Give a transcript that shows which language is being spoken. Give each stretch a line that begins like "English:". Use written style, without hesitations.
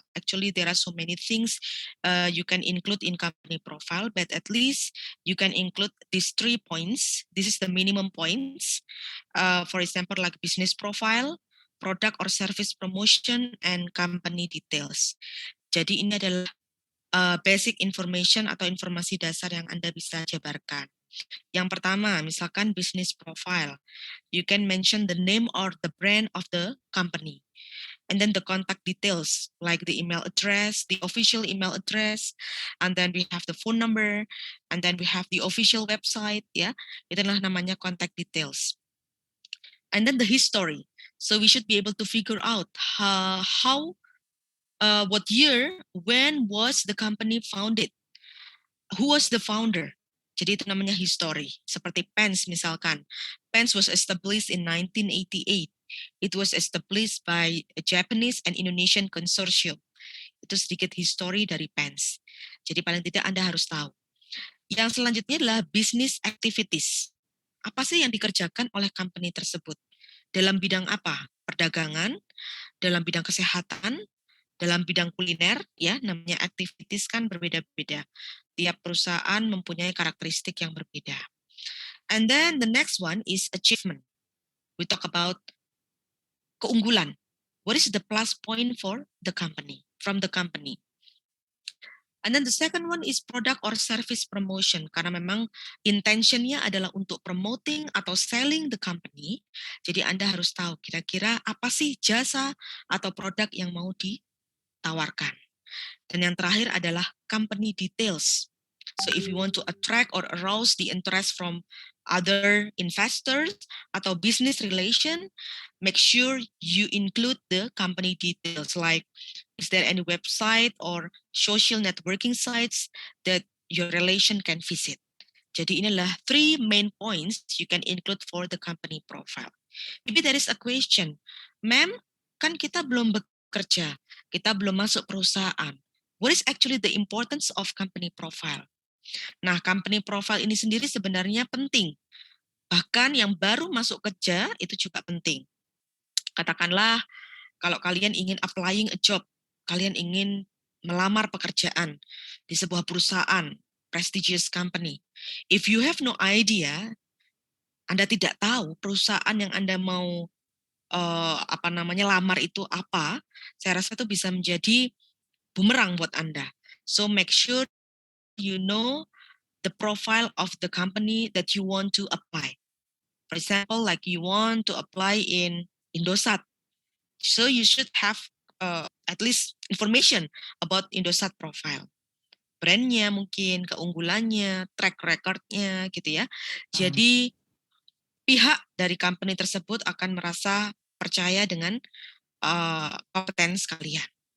English: Actually, there are so many things you can include in company profile, but at least you can include these 3 points. This is the minimum points. For example, like business profile, product or service promotion, and company details.
Indonesian: Jadi ini adalah basic information atau informasi dasar yang Anda bisa jabarkan. Yang pertama, misalkan business profile.
English: You can mention the name or the brand of the company. And then the contact details, like the email address, the official email address, and then we have the phone number, and then we have the official website, ya.
Indonesian: Itulah namanya
English: contact details. And then the history. So we should be able to figure out what year, when was the company founded, who was the founder.
Indonesian: Jadi itu namanya history. Seperti PENS misalkan.
English: PENS was established in 1988. It was established by a Japanese and Indonesian consortium.
Indonesian: Itu sedikit history dari PENS. Jadi paling tidak Anda harus tahu. Yang selanjutnya adalah business activities. Apa sih yang dikerjakan oleh company tersebut? Dalam bidang apa? Perdagangan, dalam bidang kesehatan, dalam bidang kuliner, ya namanya activities kan berbeda-beda. Tiap perusahaan mempunyai karakteristik yang berbeda.
English: And then the next one is achievement. We talk about keunggulan. What is the plus point for the company, from the company? And then the second one is product or service promotion.
Indonesian: Karena memang intentionnya adalah untuk
English: promoting atau selling the company.
Indonesian: Jadi Anda harus tahu kira-kira apa sih jasa atau produk yang mau ditawarkan. Dan yang terakhir adalah company details.
English: So if you want to attract or arouse the interest from other investors
Indonesian: atau
English: business relation, make sure you include the company details like is there any website or social networking sites that your relation can visit.
Indonesian: Jadi inilah
English: 3 main points you can include for the company profile. Maybe there is a question, ma'am,
Indonesian: kan kita belum bekerja, kita belum masuk perusahaan.
English: What is actually the importance of company profile?
Indonesian: Nah, company profile ini sendiri sebenarnya penting. Bahkan yang baru masuk kerja itu juga penting. Katakanlah kalau kalian ingin
English: applying a job,
Indonesian: kalian ingin melamar pekerjaan di sebuah perusahaan,
English: prestigious company. If you have no idea,
Indonesian: Anda tidak tahu perusahaan yang Anda mau lamar itu apa, saya rasa itu bisa menjadi bumerang buat Anda.
English: So make sure you know the profile of the company that you want to apply. For example, like you want to apply in Indosat, so you should have at least information about Indosat profile.
Indonesian: Brandnya mungkin, keunggulannya, track recordnya gitu ya. Jadi pihak dari company tersebut akan merasa percaya dengan kompetensi kalian.